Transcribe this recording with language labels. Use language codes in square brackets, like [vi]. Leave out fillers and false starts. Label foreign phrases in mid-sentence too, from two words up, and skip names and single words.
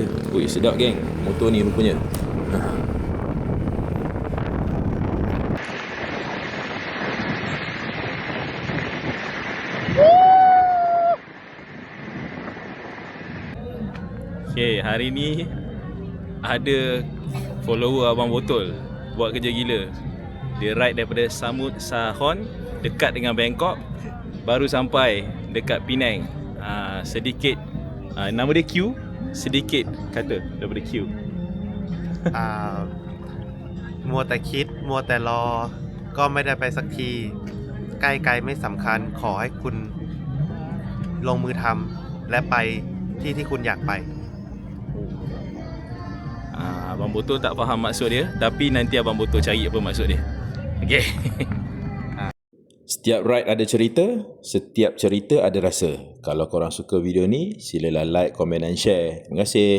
[ms] Ui, sedap geng motor ni rupanya. Okay, hari ni ada follower Abang Botol buat kerja gila. Dia ride daripada Samut Sahon dekat dengan Bangkok, baru sampai dekat Penang. Sedikit nama dia Q, sedikit kata daripada Q. [th] มัวแต่คิดมัวแต่รอก็ไม่ได้ไปสักทีใกล้ไกลไม่สำคัญขอให้คุณลงมือทำและไปที่คุณอยากไป [ms] Abang Boto tak faham maksud dia, tapi nanti Abang Boto cari apa maksud dia. Okay. Setiap ride ada cerita, setiap cerita ada rasa. Kalau korang suka video ni, silalah like, komen dan share.